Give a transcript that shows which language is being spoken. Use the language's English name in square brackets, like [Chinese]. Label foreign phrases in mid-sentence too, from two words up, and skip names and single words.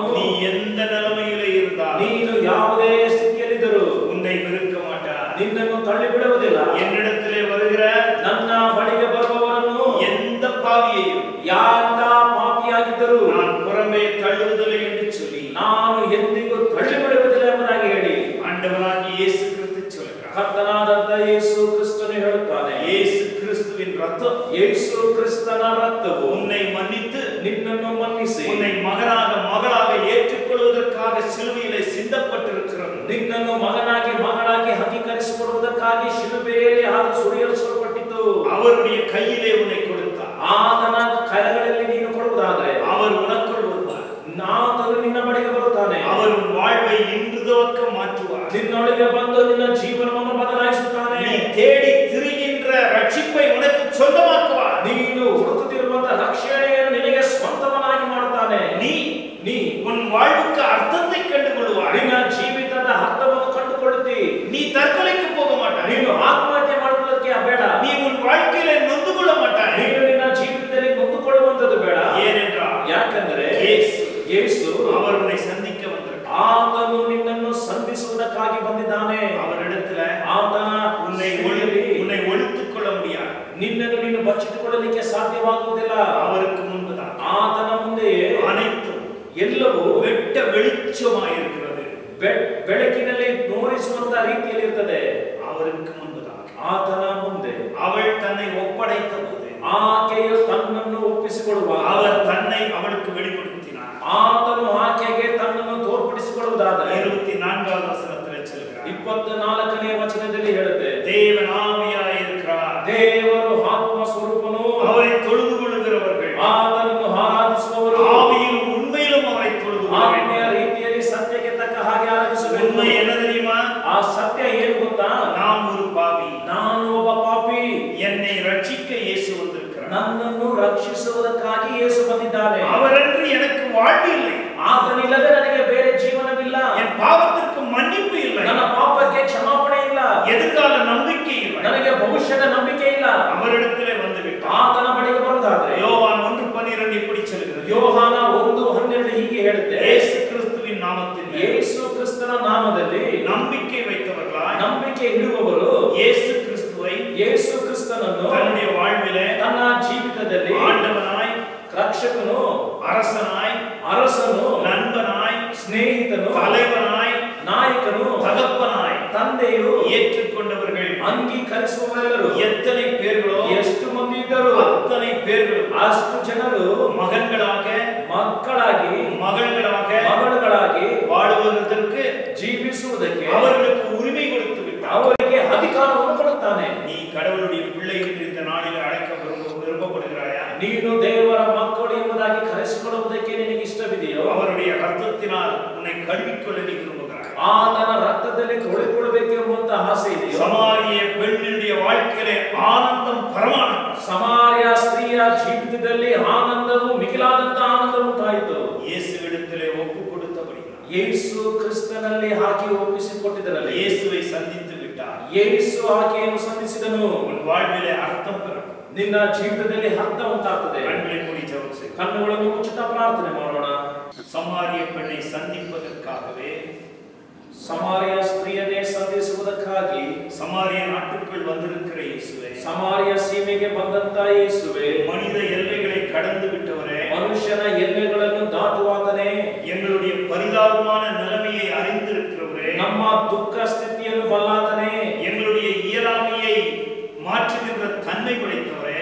[Tamil] நீ எந்த நிலைமையிலே இருந்தால் [Kannada] ನೀನು ಯಾವುದೇ ಸ್ಥಿತಿಯಲ್ಲಿದ್ದರೂ [Tamil] உன்னை வெறுக்க மாட்டார். [Kannada] ನಿನ್ನನ್ನು ತಳ್ಳಿ ಬಿಡುವುದಿಲ್ಲ. [Tamil] என்னிடத்திலே வருகிற [Kannada] ನನ್ನ ಬಳಿಗೆ ಬರುವವರನ್ನು [Tamil] எந்த பாவியையும் [Kannada] ಯಾರ ಪಾಪಿಯಾಗಿದ್ದರೂ [Tamil] நான் புறமே தள்ளுவதில்லை என்று சொல்லி [Kannada] ನಾನು ಎಂದಿಗೂ ತಳ್ಳಿ ಬಿಡುವುದಿಲ್ಲ ಎಂಬುದಾಗಿ ಹೇಳಿ [Tamil] ஆண்டவராகிய இயேசு கிறிஸ்து சொல்கிறார். [Kannada] ಕರ್ತನಾದಂತ ಯೇಸು ಕ್ರಿಸ್ತನು ಹೇಳುತ್ತಾನೆ. [Tamil] இயேசு கிறிஸ்துவின் ரத்தம் [Kannada] ಯೇಸು ಕ್ರಿಸ್ತನ ರಕ್ತವು [Tamil] உன்னை மன்னித்து [Kannada] ನಿನ್ನನ್ನು ಮನ್ನಿಸಿ [Tamil] உன்னை மகனாக மகளாக ஏற்றுக்கொள்வதற்காக சிலுவையிலே சிந்தப்பட்டிருக்கிறது. [Kannada] ನಿನ್ನನ್ನು ಮಗನಾಗಿ ಅಂಗೀಕರಿಸಿಕೊಳ್ಳುವುದಕ್ಕಾಗಿ ಶಿಲುಬೆಯಲ್ಲಿ ಹಾಗೆ ಸುರಿಯಲ್ಪಟ್ಟಿತು. [Tamil] அவருடைய கையிலே உன்னை கொடுத்தார். [Kannada] ಆತನ ಕೈಗಳಲ್ಲಿ ನೀನು ಕೊಡುವುದಾದರೆ [Tamil] அவர் உனக்குள் வருவார். [Kannada] ಆತನು ನಿನ್ನ ಬಳಿಗೆ ಬರುತ್ತಾನೆ. [Tamil] அவர் உன் வாழ்வை இன்று துவக்க மாற்றுவார். [Kannada] ನಿನ್ನೊಳಗೆ ಬಂದು ನಿನ್ನ ಜೀವನವನ್ನು ಬದಲಾಯಿಸುತ್ತಾನೆ. [Tamil] நீ தேடி திரிகின்ற ரட்சிப்பை உனக்கு சொந்தமாக்குவார். [Kannada] ನೀನು ಹುಡುಕುತ್ತಿರುವಂತಹ ರಕ್ಷಣೆಯನ್ನು ನಿನಗೆ ಸ್ವಂತವನ್ನಾಗಿ ಮಾಡುತ್ತಾನೆ. ನೀ [Tamil] உன் வாழ்வுக்கு அர்த்தத்தை கண்டுகொள்வார். [Kannada] ನಿನ್ನ ಜೀವಿತದ ಅರ್ಥವನ್ನು ಕಂಡುಕೊಳ್ಳುತ್ತಿ. [Tamil] நீ தற்கொலைக்கு போக மாட்டாய். [Kannada] ನೀನು ಆತ್ಮಹತ್ಯೆ ಮಾಡುವುದಕ್ಕೆ ಬೇಡ. [Tamil] நீ உன் வாழ்க்கையிலே நொந்து கொள்ள மாட்டாய். [Kannada] ನೀನು ನಿನ್ನ ಜೀವಿತದಲ್ಲಿ ನೊಂದುಕೊಳ್ಳುವಂತದ್ದು ಬೇಡ. [Tamil] ஏனென்றால் [Kannada] ಯಾಕಂದರೆ ಯೇಸು [Tamil] அவர் உன்னை சந்திக்க வந்திருக்கிறார். [Kannada] ಆತನು ನಿನ್ನನ್ನು ಸಂಧಿಸುವುದಕ್ಕಾಗಿ ಬಂದಿದ್ದಾನೆ. [Tamil] அவரிடத்துல [Kannada] ಆತನ [Tamil] உன்னை ஒழித்துக் கொள்ள முடியாது. [Kannada] ನಿನ್ನನ್ನು ನೀನು ಬಚ್ಚಿಟ್ಟುಕೊಳ್ಳಲಿಕ್ಕೆ ಸಾಧ್ಯವಾಗುವುದಿಲ್ಲ. [Tamil] அவருக்கு முன்புதான் [Kannada] ಆತನ ಮುಂದೆಯೇ [Tamil] அனைத்தும் [Kannada] ಎಲ್ಲವೂ [Tamil] வெட்ட வெளிச்சமாயிருக்கிறது. [Kannada] ಬೆಳಕಿನಲ್ಲಿ ನೋಡಿಸುವಂತ ರೀತಿಯಲ್ಲಿ ಇರ್ತದೆ. [Tamil] அவருக்கு முன்புதான் [Kannada] ಆತನ ಮುಂದೆ [Tamil] அவள் தன்னை ஒப்படைத்த போது [Kannada] ಆಕೆಯು ತನ್ನನ್ನು ಒಪ್ಪಿಸಿಕೊಳ್ಳುವ [Tamil] அவர் தன்னை அவளுக்கு வெளிப்படுத்தினார். [Kannada] ಆತನು ಆಕೆಗೆ ತನ್ನನ್ನು ತೋರ್ಪಡಿಸಿಕೊಳ್ಳುವುದಾದರೆ [Tamil] 24வது வசனத்திலே சொல்கிறார். [Kannada] 24ನೇ ವಚನದಲ್ಲಿ ಹೇಳುತ್ತೆ, [Tamil] தேவன் ஆவியாயிருக்கிறார். [Kannada] ದೇವರು ಆತ್ಮ ಸ್ವರೂಪನು. [Tamil] அவரை தொழுது கொள்ளுகிறவர்கள் [Kannada] ಆತನನ್ನು ಆರಾಧಿಸುವವರು [Tamil] ஆவியிலும் உண்மையிலும் அவரை தொழுது [Kannada] ಆತ್ಮೀಯ ರೀತಿಯಲ್ಲಿ ಸತ್ಯಕ್ಕೆ ತಕ್ಕ ಹಾಗೆ ಆರಾಧಿಸಬೇಕು. [Tamil] உண்மை என்ன தெரியுமா? [Kannada] ಆ ಸತ್ಯ ಏನು ಗೊತ್ತಾ? [Tamil] நாம் ஒரு பாவி. [Kannada] ನಾನು ಒಬ್ಬ ಪಾಪಿ. [Tamil] என்னை ரட்சிக்க இயேசு வந்திருக்கிறார். [Kannada] ನನ್ನನ್ನು ರಕ್ಷಿಸುವುದಕ್ಕಾಗಿ ಯೇಸು ಬಂದಿದ್ದಾನೆ. [Tamil] அவரன்று எனக்கு வாழ்வு இல்லை. [Kannada] ಆತನಿಲ್ಲದೆ ನನಗೆ ಬೇರೆ ಜೀವನವಿಲ್ಲ. [Tamil] என் பாவத்திற்கு மன்னிப்பு இல்லை. [Kannada] ನನ್ನ ಪಾಪಕ್ಕೆ ಕ್ಷಮಾಪಣೆ ಇಲ್ಲ. [Tamil] எதிர்கால நம்பிக்கை இல்லை. [Kannada] ನನಗೆ ಭವಿಷ್ಯದ ನಂಬಿಕೆ ಇಲ್ಲ. [Tamil] அவரிடத்திலே வந்து விட்டார். [Kannada] ಆತನ ಬಳಿಗೆ ಬರುವುದಾದರೆ [Tamil] யோவான் 1:12 இப்படி சொல்கிறது. [Kannada] ಯೋಹಾನ 1:12 ಹೀಗೆ ಹೇಳುತ್ತೆ, [Tamil] இயேசு கிறிஸ்துவின் நாமத்தில் [Kannada] ಯೇಸು ಕ್ರಿಸ್ತನ ನಾಮದಲ್ಲಿ [Tamil] நம்பிக்கை வைத்தவர்களாய் [Kannada] ನಂಬಿಕೆ ಇಡುವವರು [Tamil] இயேசு கிறிஸ்துவை [Kannada] ಯೇಸು ಕ್ರಿಸ್ತನನ್ನು [Tamil] தன்னுடைய வாழ்விலே [Kannada] ತನ್ನ ಜೀವಿತದಲ್ಲಿ [Tamil] ஆண்டவனாய் [Kannada] ರಕ್ಷಕನು, [Tamil] அரசனாய் [Kannada] ಅರಸನು, [Tamil] நண்பனாய் [Kannada] ಸ್ನೇಹಿತನು, [Tamil] தலைவனாய் [Kannada] ನಾಯಕನು, [Tamil] தகப்பனாய் [Kannada] ತಂದೆಯು [Tamil] ஏற்றுக்கொண்டவர்கள் [Kannada] ಅಂಗೀಕರಿಸುವವರೆಲ್ಲರೂ [Tamil] எத்தனை பேர்களோ [Kannada] ಎಷ್ಟು ಮಂದಿ ಇದ್ದರು [Tamil] அத்தனை பேர்களும் [Kannada] ಅಷ್ಟು ಜನರು [Tamil] மகன்களாக [Kannada] ಮಕ್ಕಳಾಗಿ [Tamil] மகள்களாக [Kannada] ಮಗಳುಗಳಾಗಿ [Tamil] வாழுவதற்கு [Kannada] ಜೀವಿಸುವುದಕ್ಕೆ [Tamil] அவர்களுக்கு உரிமை கொடுத்து விட்டார். [Kannada] ಅವರಿಗೆ ಅಧಿಕಾರವನ್ನು ಕೊಡುತ್ತಾನೆ. [Tamil] நீ கடவுளுடைய பிள்ளை என்று இந்த நாளில் அழைக்க விருப்பப்படுகிறாயா? [Kannada] ನೀನು ದೇವರ ಮಕ್ಕಳು ಎಂಬುದಾಗಿ ಕರೆಸಿಕೊಳ್ಳುವುದಕ್ಕೆ ನಿನಗೆ ಇಷ್ಟವಿದೆಯೋ? [Tamil] அவருடைய ரத்தத்தினால் உன்னை கழுவிக்கொள்ள நீ விரும்புகிறாய். [Kannada] ಆತನ ರಕ್ತದಲ್ಲಿ ತೊಳೆದುಕೊಳ್ಳಬೇಕು ಎಂಬಂತ ಆಸೆ ಇದೆಯೋ? [Tamil] சமாரிய பெண்ணினுடைய வாழ்க்கையிலே ஆனந்தம் பரமானந்தம். [Kannada] ಸಮಾರ್ಯ ಸ್ತ್ರೀಯ ಜೀವಿತದಲ್ಲಿ ಆನಂದವು ಮಿಗಿಲಾದಂತ ಆನಂದ ಉಂಟಾಯಿತು. [Tamil] இயேசுவிடத்திலே ஒப்பு கொடுத்தபடி [Kannada] ಯೇಸು ಕ್ರಿಸ್ತನಲ್ಲಿ ಹಾಕಿ ಒಪ್ಪಿಸಿಕೊಟ್ಟಿದ್ದರಲ್ಲಿ [Tamil] இயேசுவை சந்தித்து விட்டார். [Kannada] ಯೇಸು ಆಕೆಯನ್ನು ಸಂಧಿಸಿದನು. [Tamil] உன் வாழ்விலே அர்த்தம் பெறும். [Kannada] ನಿನ್ನ ಜೀವಿತದಲ್ಲಿ ಅರ್ಥ ಉಂಟಾಗ್ತದೆ. [Tamil] கண்களை மூடி ஜெபம் செய். [Kannada] ಕಣ್ಣುಗಳನ್ನು ಮುಚ್ಚುತ್ತಾ ಪ್ರಾರ್ಥನೆ ಮಾಡೋಣ. [Tamil] சமாரிய பெண்ணை சந்திப்பதற்காகவே, [Kannada] ಸಮಾರ್ಯ ಸ್ತ್ರೀಯನ್ನೇ ಸಂಧಿಸುವುದಕ್ಕಾಗಿ [Tamil] சமாரிய நாட்டுக்குள் வந்திருக்கிற இயேசுவே, [Kannada] ಸಮಾರ್ಯ ಸೀಮೆಗೆ ಬಂದಂತ ಯೇಸುವೆ, [Tamil] மனித எல்லைகளை கடந்து விட்டவரே, [Kannada] ಮನುಷ್ಯನ ಎಲ್ಲೆಗಳನ್ನು ದಾಟುವಾತನೇ, [Tamil] எங்களுடைய பரிதாபமான நிலைமையை அறிந்திருக்கிறவரே, [Kannada] ನಮ್ಮ ದುಃಖ ಸ್ಥಿತಿಯನ್ನು ಬಲ್ಲಾತನೇ, [Tamil] எங்களுடைய இயலாமையை மாற்றுகின்ற தன்மை படைத்தவரே,